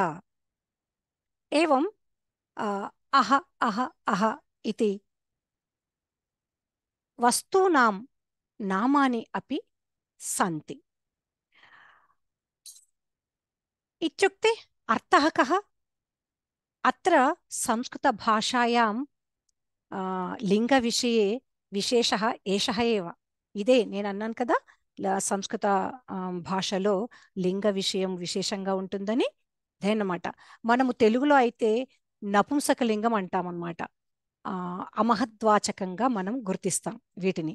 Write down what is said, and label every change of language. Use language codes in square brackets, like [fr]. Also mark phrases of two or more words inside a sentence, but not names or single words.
[sa] एवं अह अह अह इति वस्तूनां नामानि अपि सन्ति। इत्युक्ते अर्थः कः? अत्र संस्कृतभाषायां लिंगविषये विशेषः एषः एव. [te] ఇదే నేను అన్నాను కదా, సంస్కృత భాషలో లింగ విషయం విశేషంగా ఉంటుందని. అదేనమాట. మనము తెలుగులో అయితే నపుంసక లింగం అంటామన్నమాట. అమహద్వాచకంగా మనం గుర్తిస్తాం వీటిని.